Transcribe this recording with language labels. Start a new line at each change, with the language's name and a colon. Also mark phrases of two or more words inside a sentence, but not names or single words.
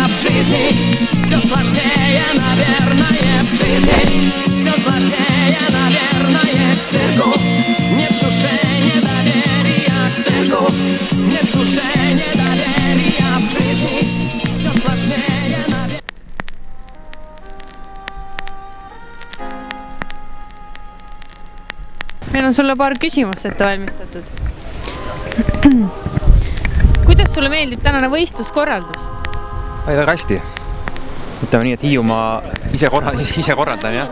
Russian: В жизни все сложнее, наверное. В жизни все сложнее, наверное. В цирку нет в душе недоверия. В цирку нет в душе недоверия. В жизни все сложнее, наверное.
Estonian: Meil on sulle paar küsimust ette valmistatud. Kuidas sulle meeldib tänane võistluskorraldus? Väga hästi. Ütleme nii, et Hiiumaa ise korraldan, jah.